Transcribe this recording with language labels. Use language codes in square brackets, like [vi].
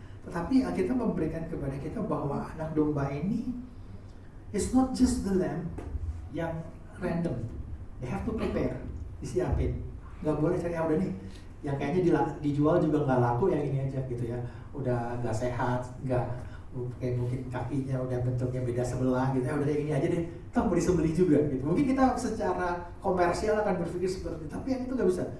[id] Tetapi kita memberikan kepada kita bahwa anak domba ini [en] is not just the lamb [id] yang random. [en] They have to prepare, [id] disiapin. Gak boleh cari udah nih, yang kayaknya dijual juga nggak laku, yang ini aja gitu ya. Udah nggak sehat, kayak mungkin kakinya udah bentuknya beda sebelah gitu ya, udah yang ini aja deh, mau disembelih juga gitu. Mungkin kita secara komersial akan berpikir seperti itu, tapi yang itu nggak bisa.